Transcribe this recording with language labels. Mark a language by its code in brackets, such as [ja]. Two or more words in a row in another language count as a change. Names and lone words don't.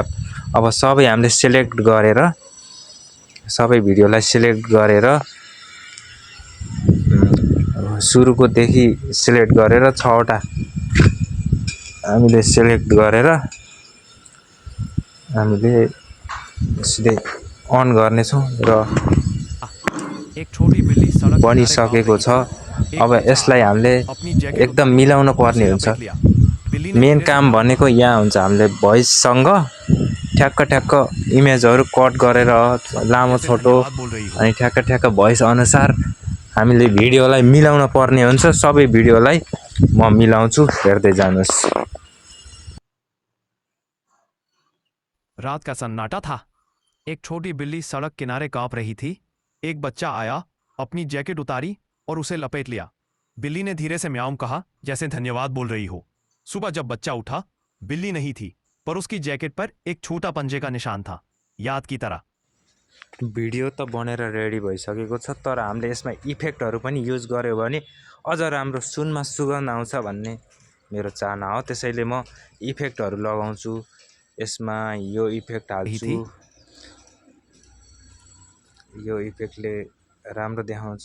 [ne] अब सबै हामीले सिलेक्ट गरेर, सबै भिडियोलाई सिलेक्ट गरेर सुरुको देखि सिलेक्ट गरेर 6वटा हामीले सिलेक्ट गरेर हामीले सिधै अन गर्नेछौँ र [hi] एक छोटी बिल्ली सड़क [ne] बनिसकेको छ। अब यसलाई हामीले एकदम मिलाउन पर्ने हुन्छ। मेन काम भनेको यहाँ हुन्छ, हामीले भोइससँग ठ्याक्क इमेजहरू कट गरेर लामो छोटो अनि ठ्याक्क भोइस अनुसार हामीले भिडियोलाई मिलाउन पर्ने हुन्छ। सबै भिडियोलाई म मिलाउँछु, हेर्दै जानुहोस्। [hi] रात का सन्नाटा था। एक छोटी बिल्ली सड़क किनारे कांप रही थी। एक बच्चा आया, अपनी जैकेट उतारी और उसे लपेट लिया। बिल्ली ने धीरे से म्याऊं कहा, जैसे धन्यवाद बोल रही हो। सुबह जब बच्चा उठा, बिल्ली नहीं थी, पर उसकी जैकेट पर एक छोटा पंजे का निशान था, याद की तरह। [ne] भिडियो त बनेर रेडी भइसकेको छ, तर हामीले यसमा इफेक्टहरू पनि युज गर्यो भने अझ राम्रो सुनमा सुगन्ध आउँछ भन्ने मेरो चाहना हो। त्यसैले म इफेक्टहरू लगाउँछु। यसमा यो इफेक्ट [hi] रही [ne] हाल्छु, [hi] थी। [ne] यो इफेक्टले राम्रो देखाउँछ।